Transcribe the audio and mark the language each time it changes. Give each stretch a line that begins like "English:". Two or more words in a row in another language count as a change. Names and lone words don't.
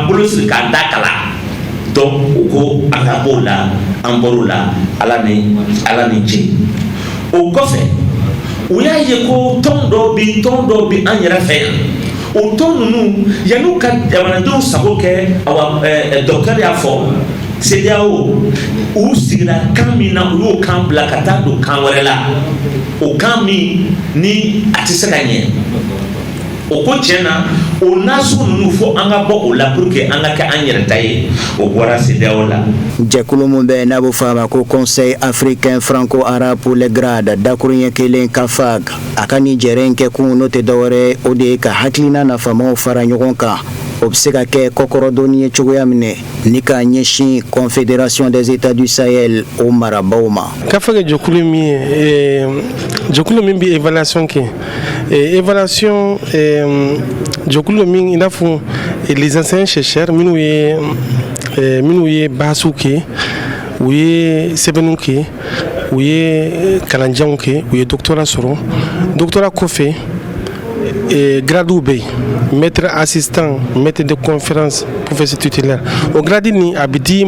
Bambara: bolo siri k'an da kala donc o ko an ka b'o la an bɔr'o la ala ni ce o kɔfɛ u y'a ye ko tɔn dɔw bi an yɛrɛ fɛ yan o tɔn ninnu yan'u ka jamanadenw sago kɛ docteur y'a fɔ CEDEAO u sigira kan min na u y'o kan bila ka taa don kan wɛrɛ la o kan min ni a tɛ se ka ɲɛ o ko tiɲɛ na o nation ninnu fo an ka bɔ o la pour que an ka kɛ an yɛrɛ ta ye o bɔra CEDEAO la. Jɛkulu mun bɛ n'a bɛ fɔ a ma ko Conseil africain franco-arabe pour les grades dakuruɲɛ kelen KAFAG a ka nin jɛrɛ in kɛ kun n'o tɛ dɔwɛrɛ o de ye ka hakilina nafamaw fara ɲɔgɔn kan o bɛ se ka kɛ kɔkɔrɔdonni ye cogoya minɛ ni k'a ɲɛsin Confédération des États du Sahel o marabaw ma. KAFAG ye jɛkulu min ye jɛkulu min bɛ évaluation kɛ évaluation jɛkulu min i n'a fɔ
French: les enseignants chercheurs
Bambara: minnu ye bahasiw kɛ u ye sɛbɛnniw kɛ u ye kalanjanw kɛ u ye doctorat sɔrɔ doctorat kɔfɛ gradiw bɛ yen
French: maître assistant maître de conférence professeur titulaire
Bambara: o gradi ni a bɛ di